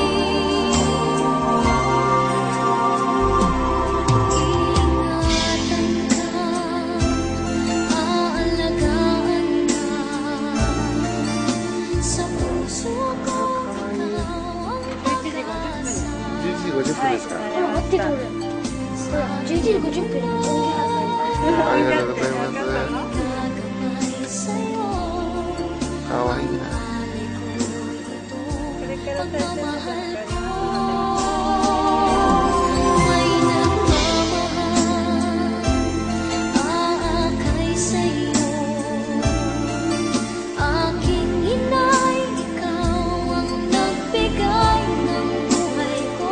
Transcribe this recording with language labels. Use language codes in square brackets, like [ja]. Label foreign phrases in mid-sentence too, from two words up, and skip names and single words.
[tl] Iingatan ka, aalagaan ka, sa puso ko ikaw ang pag-asa. [ja] 11 時50分ですか。合ってる。ほら、11時50分に音源発売。ありがとうございます。 [tl] Gagabay sa'yo, [ja] かわいいな。 [tl] pagmamahal ko. May nagmamahal, aakay sa'yo. Aking inay, ikaw ang nagbigay ng buhay ko.